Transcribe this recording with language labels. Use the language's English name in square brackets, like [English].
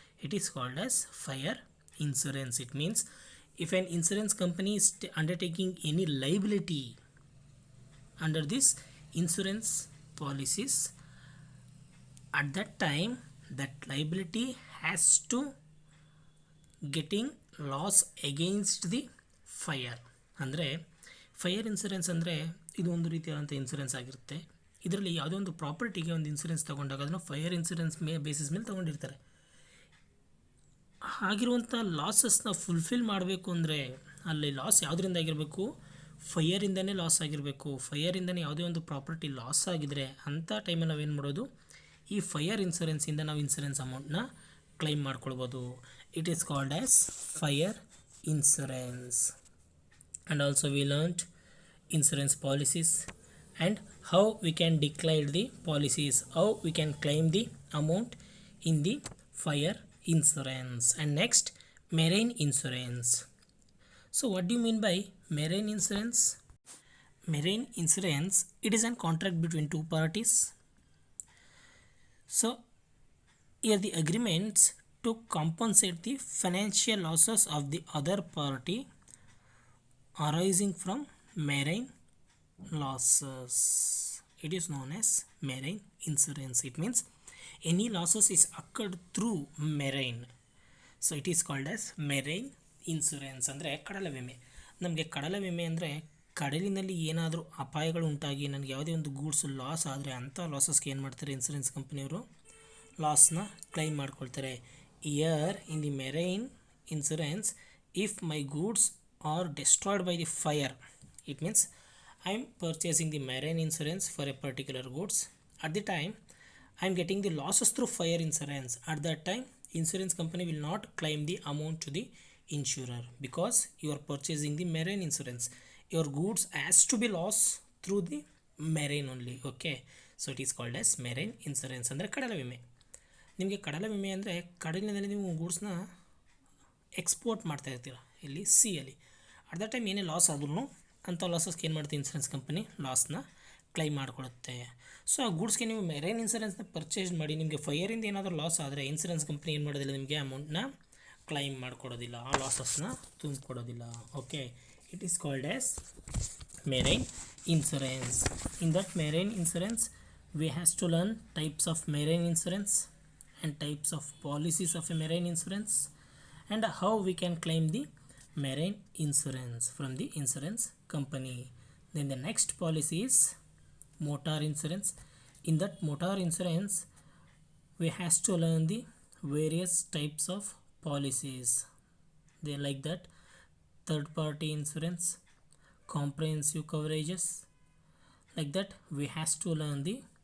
[English] It is called as fire insurance. It means if an insurance company is undertaking any liability under this insurance policies, at that time that liability has to getting loss against the fire. [Kannada] ಅಂದರೆ fire insurance ಅಂದರೆ ಇದು ಒಂದು ರೀತಿಯಾದಂಥ insurance ಆಗಿರುತ್ತೆ. ಇದರಲ್ಲಿ ಯಾವುದೋ ಒಂದು ಪ್ರಾಪರ್ಟಿಗೆ ಒಂದು ಇನ್ಸೂರೆನ್ಸ್ ತೊಗೊಂಡಾಗ ಅದನ್ನು ಫೈರ್ ಇನ್ಸೂರೆನ್ಸ್ ಬೇಸಿಸ್ ಮೇಲೆ ತೊಗೊಂಡಿರ್ತಾರೆ. ಆಗಿರುವಂಥ ಲಾಸಸ್ನ ಫುಲ್ಫಿಲ್ ಮಾಡಬೇಕು ಅಂದರೆ ಅಲ್ಲಿ ಲಾಸ್ ಯಾವುದರಿಂದ ಆಗಿರಬೇಕು, ಫೈರಿಂದನೇ ಲಾಸ್ ಆಗಿರಬೇಕು. ಫೈರಿಂದನೇ ಯಾವುದೇ ಒಂದು ಪ್ರಾಪರ್ಟಿ ಲಾಸ್ ಆಗಿದ್ರೆ ಅಂಥ ಟೈಮಲ್ಲಿ ನಾವೇನು ಮಾಡೋದು, ಈ ಫೈರ್ ಇನ್ಸೂರೆನ್ಸಿಂದ ನಾವು ಇನ್ಸೂರೆನ್ಸ್ ಅಮೌಂಟ್ನ ಕ್ಲೈಮ್ ಮಾಡ್ಕೊಳ್ಬೋದು. It is called as fire insurance. [English] And also we learned insurance policies and how we can declare the policies, how we can claim the amount in the fire insurance. And next, marine insurance. So what do you mean by marine insurance? Marine insurance, it is a contract between two parties. So here the agreements to compensate the financial losses of the other party arising from marine losses. It is known as marine insurance. It means any losses is occurred through marine, so it is called as marine insurance. [Kannada] ಅಂದರೆ ಕಡಲ ವಿಮೆ. ನಮಗೆ ಕಡಲ ವಿಮೆ ಅಂದರೆ ಕಡಲಿನಲ್ಲಿ ಏನಾದರೂ ಅಪಾಯಗಳು ಉಂಟಾಗಿ ನನಗೆ ಯಾವುದೇ ಒಂದು ಗೂಡ್ಸ್ ಲಾಸ್ ಆದರೆ ಅಂಥ ಲಾಸಸ್ಗೆ ಏನು ಮಾಡ್ತಾರೆ, ಇನ್ಸೂರೆನ್ಸ್ ಕಂಪ್ನಿಯವರು ಲಾಸ್ನ ಕ್ಲೈಮ್ ಮಾಡ್ಕೊಳ್ತಾರೆ. [English] Here in the marine insurance, if my goods are destroyed by the fire, it means I am purchasing the marine insurance for a particular goods. At the time I am getting the losses through fire insurance. At that time, insurance company will not claim the amount to the insurer because you are purchasing the marine insurance. Your goods has to be lost through the marine only. Okay, so it is called as marine insurance. [Kannada] ಅಂದರೆ ಕಡಲ ವಿಮೆ. ನಿಮಗೆ ಕಡಲ ವಿಮೆ ಅಂದರೆ ಕಡಲಿನಲ್ಲಿ ನೀವು ಗೂಡ್ಸ್ನ export ಮಾಡ್ತಾ ಇರ್ತೀರ ಇಲ್ಲಿ ಸಿಯಲ್ಲಿ. [English] at the time [Kannada] ಏನೇ ಲಾಸ್ ಆದ್ರೂ ಅಂಥ ಲಾಸಸ್ಗೆ ಏನು ಮಾಡುತ್ತೆ ಇನ್ಸೂರೆನ್ಸ್ ಕಂಪನಿ, ಲಾಸ್ನ ಕ್ಲೈಮ್ ಮಾಡಿಕೊಡುತ್ತೆ. ಸೊ ಆ ಗೂಡ್ಸ್ಗೆ ನೀವು ಮೆರೈನ್ ಇನ್ಸೂರೆನ್ಸ್ನ ಪರ್ಚೇಸ್ ಮಾಡಿ ನಿಮಗೆ ಫೈರಿಂದ ಏನಾದರೂ ಲಾಸ್ ಆದರೆ ಇನ್ಸೂರೆನ್ಸ್ ಕಂಪ್ನಿ ಏನು ಮಾಡೋದಿಲ್ಲ, ನಿಮಗೆ ಅಮೌಂಟ್ನ ಕ್ಲೈಮ್ ಮಾಡಿಕೊಡೋದಿಲ್ಲ, ಆ ಲಾಸಸ್ನ ತುಂಬಿಕೊಡೋದಿಲ್ಲ. [English] Okay, it is called as marine insurance. In that marine insurance we has to learn types of marine insurance and types of policies of a marine insurance and how we can claim the marine insurance from the insurance company. Then the next policy is motor insurance. In that motor insurance we has to learn the various types of policies. They like that third party insurance, comprehensive coverages. Like that we has to learn the